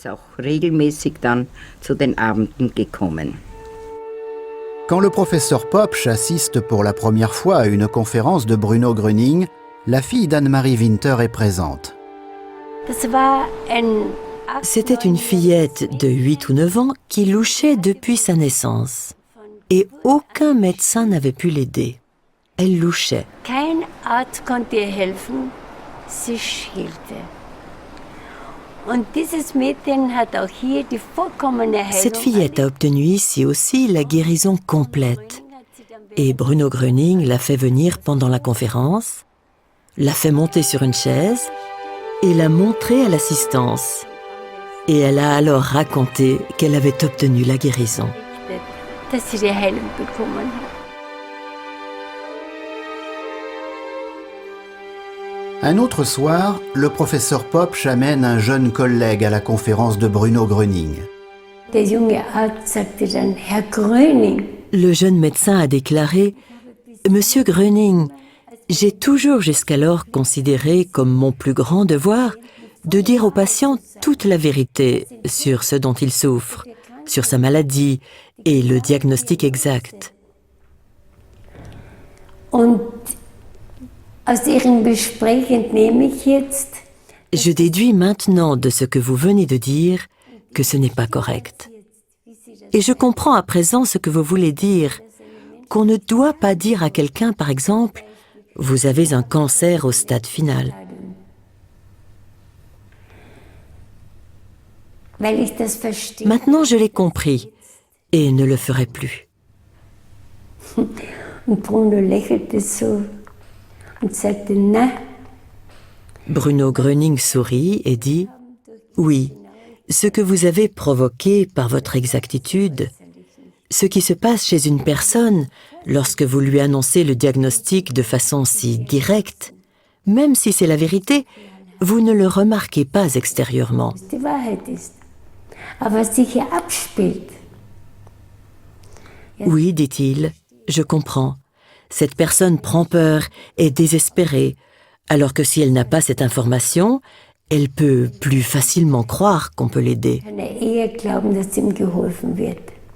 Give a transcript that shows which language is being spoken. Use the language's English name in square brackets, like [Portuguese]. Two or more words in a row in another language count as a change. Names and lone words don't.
[French] Quand le professeur Popsch assiste pour la première fois à une conférence de Bruno Gröning, la fille d'Anne-Marie Winter est présente. C'était une fillette de 8 ou 9 ans qui louchait depuis sa naissance. Et aucun médecin n'avait pu l'aider. Elle louchait. [German] Kein Arzt konnte ihr helfen, sie schielte. Und dieses Mädchen hat auch hier die vollkommene Heilung. [French] Cette fillette a obtenu ici aussi la guérison complète. Et Bruno Gröning l'a fait venir pendant la conférence, l'a fait monter sur une chaise et l'a montré à l'assistance. Et elle a alors raconté qu'elle avait obtenu la guérison. [German] Dass sie die Heilung bekommen hat. [French] Un autre soir, le professeur Popsch amène un jeune collègue à la conférence de Bruno Gröning. [German] Der junge Arzt sagte dann, Herr Gröning, [French] Le jeune médecin a déclaré « Monsieur Gröning, j'ai toujours jusqu'alors considéré comme mon plus grand devoir de dire au patient toute la vérité sur ce dont il souffre, sur sa maladie et le diagnostic exact. [German] und aus Ihrem Gespräch entnehme ich jetzt, [French] Je déduis maintenant de ce que vous venez de dire que ce n'est pas correct. Et je comprends à présent ce que vous voulez dire, qu'on ne doit pas dire à quelqu'un, par exemple, « Vous avez un cancer au stade final ». [German] weil ich das verstehe. [French] Maintenant, je l'ai compris et ne le ferai plus. [German] Und Bruno lächelte so und sagte, na, [French] Bruno Gröning sourit et dit « Oui, ce que vous avez provoqué par votre exactitude, ce qui se passe chez une personne lorsque vous lui annoncez le diagnostic de façon si directe, même si c'est la vérité, vous ne le remarquez pas extérieurement. [German] die Wahrheit ist. Aber was sich hier abspielt, [French] Oui, dit-il, je comprends. Cette personne prend peur, est désespérée, alors que si elle n'a pas cette information, elle peut plus facilement croire qu'on peut l'aider. [German] kann er eher glauben, dass ihm geholfen wird.